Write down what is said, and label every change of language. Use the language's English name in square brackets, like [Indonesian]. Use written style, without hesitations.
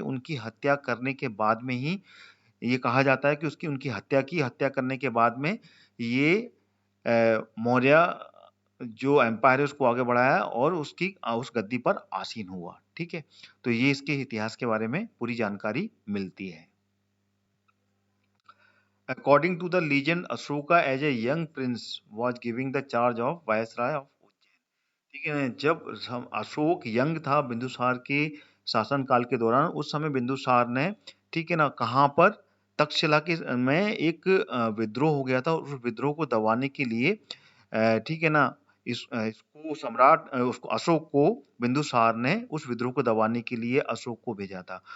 [Hindi] उनकी हत्या करने के बाद में ही ये कहा जाता है कि उनकी हत्या करने के बाद में ये मौर्य जो एम्पायर है उसको आगे बढ़ाया, और उस गद्दी पर आसीन हुआ, ठीक है। तो ये इसके इतिहास के बारे में पूरी जानकारी मिलती है। [English] According to the legend, Ashoka as a young prince was giving the charge of Viceroy of Ujjain. [Hindi] ठीक है ना, जब अशोक यंग था बिंदुसार के शासन काल के दौरान, उस समय बिंदुसार ने, ठीक है ना, कहाँ पर, तक्षशिला के में एक विद्रोह हो गया था। उस विद्रोह को दबाने के लिए, ठीक है ना, उसको अशोक को बिंदुसार ने उस विद्रोह को दबाने के लिए अशोक को भेजा था।